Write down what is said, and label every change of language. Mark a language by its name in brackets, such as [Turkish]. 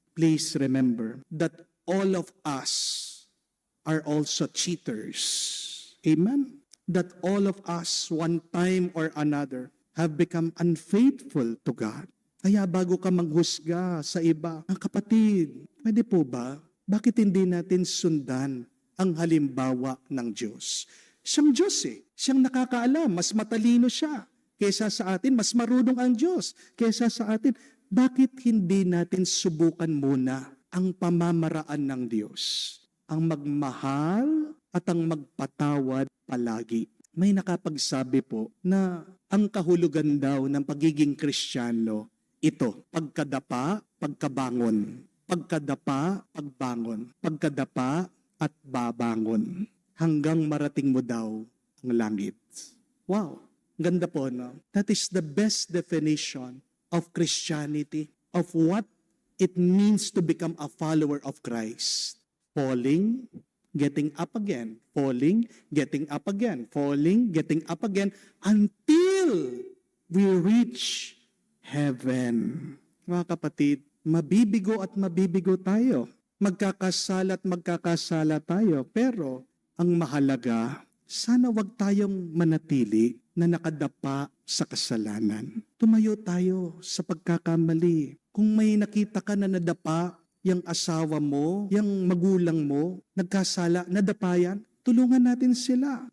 [English] Please remember that all of us are also cheaters. Amen? That all of us, one time or another, have become unfaithful to God. [Filipino] Kaya bago ka maghusga sa iba, ang kapatid, pwede po ba? Bakit hindi natin sundan ang halimbawa ng Diyos? Siyang Diyos eh. Siyang nakakaalam. Mas matalino siya kaysa sa atin. Mas marunong ang Diyos kaysa sa atin. Bakit hindi natin subukan muna ang pamamaraan ng Diyos? Ang magmahal at ang magpatawad palagi. May nakapagsabi po na ang kahulugan daw ng pagiging Kristiyano, ito, pagkadapa, pagkabangon. Pagkadapa, pagbangon. Pagkadapa at babangon. Hanggang marating mo daw ang langit. Wow, ganda po, no? [English] That is the best definition of Christianity, of what it means to become a follower of Christ. Falling, getting up again, falling, getting up again, falling, getting up again, until we reach heaven. [Filipino] Mga kapatid, mabibigo at mabibigo tayo. Magkakasala at magkakasala tayo. Pero ang mahalaga, sana wag tayong manatili na nakadapa sa kasalanan. Tumayo tayo sa pagkakamali. Kung may nakita ka na nadapa, yung asawa mo, yung magulang mo, nagkasala, nadapa yan, tulungan natin sila.